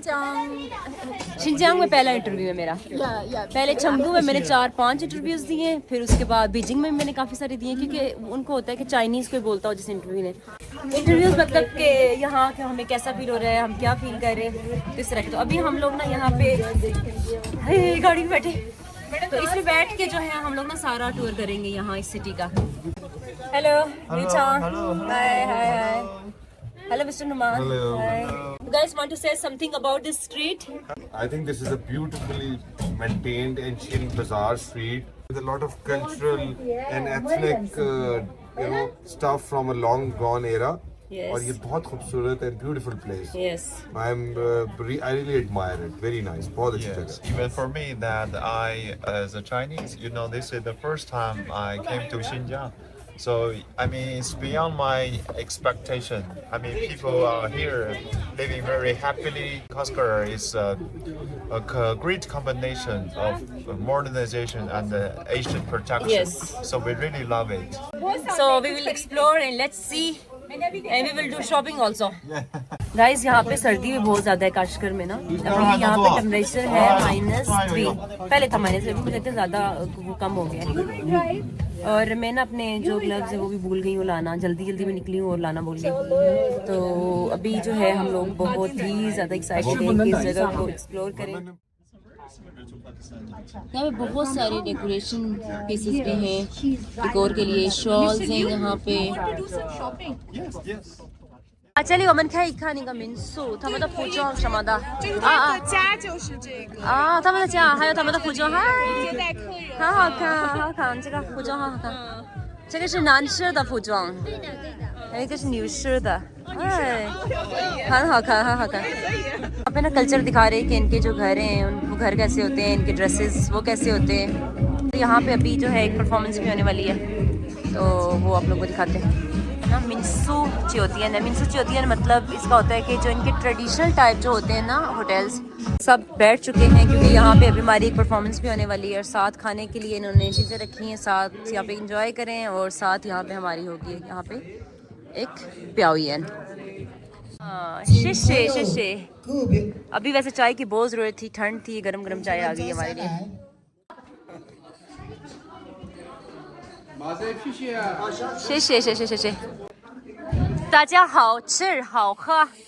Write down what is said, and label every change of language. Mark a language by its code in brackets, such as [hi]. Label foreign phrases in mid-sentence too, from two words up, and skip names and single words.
[hi] शिनजांग में पहला इंटरव्यू है मेरा। पहले चंगू में मैंने 4-5 इंटरव्यूज दिए, फिर उसके बाद बीजिंग में मैंने काफ़ी सारे दिए, क्योंकि उनको होता है कि चाइनीज़ कोई बोलता हो जिस इंटरव्यू ने। इंटरव्यूज मतलब कि यहाँ के हमें कैसा फील हो रहा है, हम क्या फील कर रहे हैं, इस तरह के। तो अभी हम लोग ना यहाँ पे गाड़ी में बैठे, तो इसमें बैठ के जो है हम लोग ना सारा टूर करेंगे यहाँ इस सिटी का। [en] हेलो Liu-chan. Hi. Hello, Mr. Numan. Hello. Hi. You guys want to say something about this street? I think this is a beautifully maintained ancient bazaar street with a lot of cultural and ethnic stuff from a long gone era. Yes. और ये बहुत खूबसूरत and beautiful place. Yes. I really admire it. Very nice. [hi] बहुत अच्छी [en] Yes, [hi] जगह. [en] even for me that I, as a Chinese, this is the first time I came to Xinjiang. So, I mean, it's beyond my expectation. I mean, people are here living very happily. Kaskar is a great combination of modernization and Asian protection. Yes. So we really love it. So we will explore and let's see. And we will do shopping also. Guys, [hi] यहाँ पे सर्दी भी बहुत ज़्यादा है काशगर में ना। अभी यहाँ पे टेम्परेचर है -3, पहले था -3, अभी मुझे लगता है ज़्यादा वो कम हो गया है। और मैं ना अपने जो ग्लव्स है वो भी भूल गई हूँ लाना, जल्दी में निकली हूँ और लाना भूल गई। तो अभी जो है हम लोग बहुत ही ज़्यादा एक्साइटेड हैं कि इस जगह को एक्सप्लोर करें। यहाँ पे बहुत सारे डेकोरेशन पीसेस भी हैं, डेकोर के लिए शॉल्स हैं यहाँ पे। [zh] 这里我们可以看一个民宿，他们的服装什么的。家就是这个，他们的家还有他们的服装，接待客人。很好看，很好看，这个服装好好看。这个是男士的服装，对的，还有一个是女士的，哎，很好看，很好看。 [hi] यहाँ पे ना कल्चर दिखा रहे हैं कि इनके जो घर हैं वो घर कैसे होते हैं, इनके ड्रेसेस वो कैसे होते हैं। तो यहाँ पे अभी जो है एक परफॉर्मेंस भी होने वाली है, तो वो आप लोगों को दिखाते हैं ना। [zh] 民宿酒店 [hi] है, [zh] 民宿酒店 [hi] मतलब इसका होता है कि जो इनके ट्रेडिशनल टाइप जो होते हैं ना होटल्स, सब बैठ चुके हैं क्योंकि यहाँ पे अभी हमारी एक परफॉर्मेंस भी होने वाली है। और साथ खाने के लिए इन्होंने चीज़ें रखी हैं, साथ यहाँ पे इंजॉय करें और साथ यहाँ पे हमारी होगी यहाँ पे एक प्याउयन। हाँ, शीशे। अभी वैसे चाय की बहुत ज़रूरत थी, ठंड थी, गरम चाय आ गई हमारे लिए। [zh] 谢谢，大家好吃好喝。